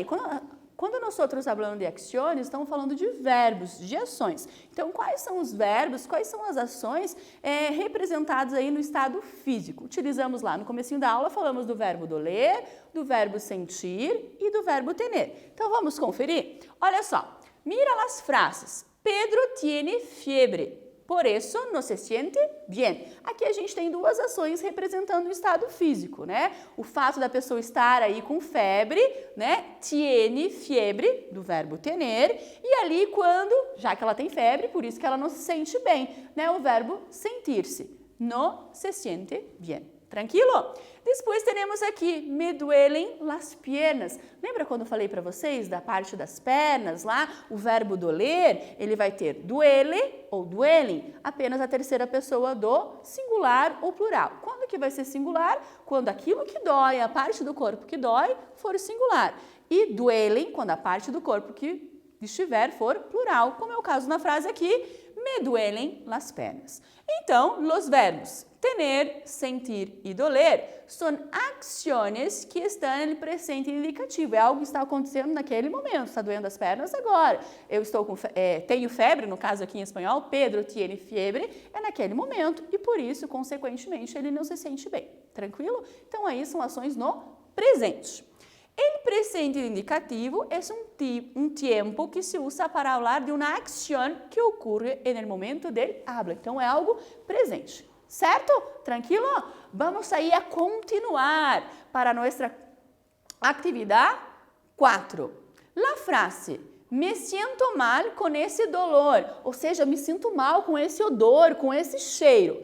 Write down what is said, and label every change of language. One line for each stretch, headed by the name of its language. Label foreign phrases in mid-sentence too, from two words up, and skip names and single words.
Portuguese: Quando nós falamos de ações, estamos falando de verbos, de ações. Então, quais são os verbos, quais são as ações representadas aí no estado físico? Utilizamos lá no comecinho da aula, falamos do verbo doler, do verbo sentir e do verbo tener. Então, vamos conferir? Olha só, mira as frases.
Spanish: Pedro tiene fiebre. Por isso, no se siente bien.
Portuguese: Aqui a gente tem duas ações representando o estado físico, né? O fato da pessoa estar aí com febre, né?
Spanish: Tiene fiebre,
Portuguese: do verbo tener. E ali quando, já que ela tem febre, por isso que ela não se sente bem, né? O verbo sentir-se.
Spanish: No se siente bien.
Portuguese: Tranquilo? Depois teremos aqui,
Spanish: me duelen las piernas.
Portuguese: Lembra quando eu falei para vocês da parte das pernas lá? O verbo doler, ele vai ter duele ou duelen, apenas a terceira pessoa do singular ou plural. Quando que vai ser singular? Quando aquilo que dói, a parte do corpo que dói, for singular. E duelen, quando a parte do corpo que estiver for plural, como é o caso na frase aqui,
Spanish: me duelen las pernas.
Portuguese: Então,
Spanish: los verbos tener,
Portuguese: sentir e doler são ações que estão no presente indicativo. É algo que está acontecendo naquele momento. Está doendo as pernas agora. Eu estou com tenho febre, no caso aqui em espanhol,
Spanish: Pedro tiene fiebre,
Portuguese: é naquele momento e por isso, consequentemente, ele não se sente bem. Tranquilo? Então, aí são ações no presente.
Spanish: El presente indicativo
Portuguese: é um tempo que se usa para falar de uma ação que ocorre no momento
Spanish: del habla.
Portuguese: Então, é algo presente. Certo? Tranquilo? Vamos aí a continuar para nossa atividade 4. La frase, me sinto mal com esse dolor, ou seja, me sinto mal com esse odor, com esse cheiro.